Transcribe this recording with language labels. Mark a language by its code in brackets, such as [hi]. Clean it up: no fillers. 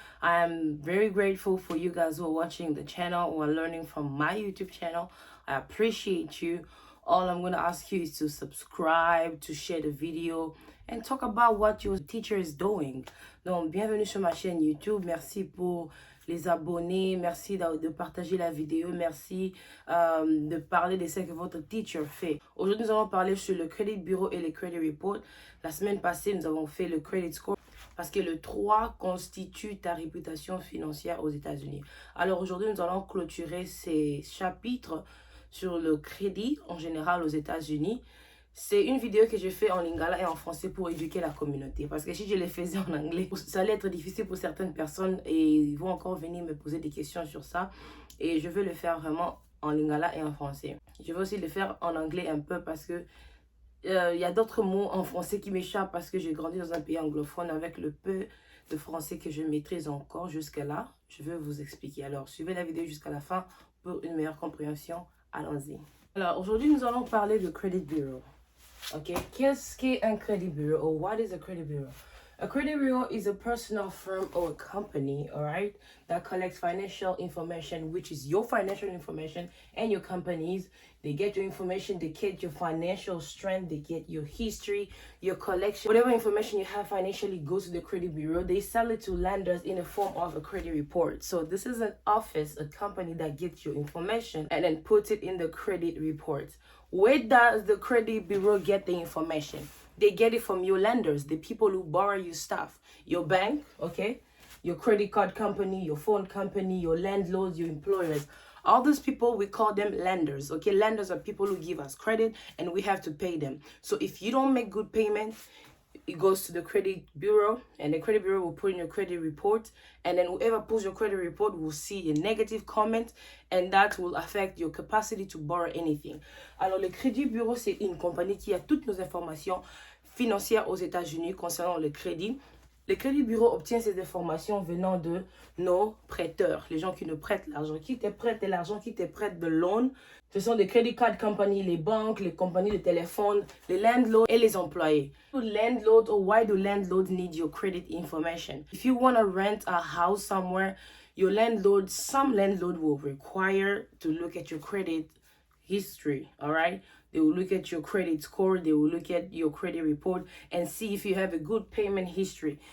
[en] I am very grateful for you guys who are watching the channel or learning from my YouTube channel. I appreciate you. All I'm going to ask you is to subscribe, to share the video, and talk about what your teacher is doing. [fr] Donc, bienvenue sur ma chaîne YouTube. Merci pour les abonnés. Merci de partager la vidéo. Merci de parler de ce que votre teacher fait. Aujourd'hui, nous allons parler sur le Credit Bureau et le Credit Report. La semaine passée, nous avons fait le Credit Score parce que le 3 constitue ta réputation financière aux États-Unis. Alors aujourd'hui, nous allons clôturer ces chapitres sur le crédit en général aux États-Unis. C'est une vidéo que j'ai fait en lingala et en français pour éduquer la communauté. Parce que si je les faisais en anglais, ça allait être difficile pour certaines personnes et ils vont encore venir me poser des questions sur ça. Et je veux le faire vraiment en lingala et en français. Je veux aussi le faire en anglais un peu parce que y a d'autres mots en français qui m'échappent parce que j'ai grandi dans un pays anglophone avec le peu de français que je maîtrise encore jusqu'à là. Je vais vous expliquer. Alors, suivez la vidéo jusqu'à la fin pour une meilleure compréhension. Allons-y. Alors, aujourd'hui, nous allons parler de Credit Bureau. Ok, qu'est-ce qu'un credit bureau [en] or what is a credit bureau? A credit bureau is a personal firm or a company, all right, that collects financial information, which is your financial information and your company's. They get your information, they get your financial strength, they get your history, your collection. Whatever information you have financially goes to the credit bureau. They sell it to lenders in the form of a credit report. So this is an office, a company that gets your information and then puts it in the credit report. Where does the credit bureau get the information? They get it from your lenders, the people who borrow you stuff. Your bank, okay? Your credit card company, your phone company, your landlords, your employers. All those people, we call them lenders, okay? Lenders are people who give us credit and we have to pay them. So if you don't make good payments, it goes to the credit bureau and the credit bureau will put in your credit report, and then whoever pulls your credit report will see a negative comment and that will affect your capacity to borrow anything. [fr] Alors le crédit bureau, c'est une compagnie qui a toutes nos informations financières aux États-Unis concernant le crédit. Le Crédit Bureau obtient ces informations venant de nos prêteurs, les gens qui nous prêtent l'argent. Qui te prête de l'argent, qui te prête de loan. Ce sont des credit card companies, les banques, les compagnies de téléphone, les landlords et les employés. [en] Landlord, or why do landlords need your credit information? If you want to rent a house somewhere, your landlord, some landlord will require to look at your credit history, all right? They will look at your credit score, they will look at your credit report and see if you have a good payment history.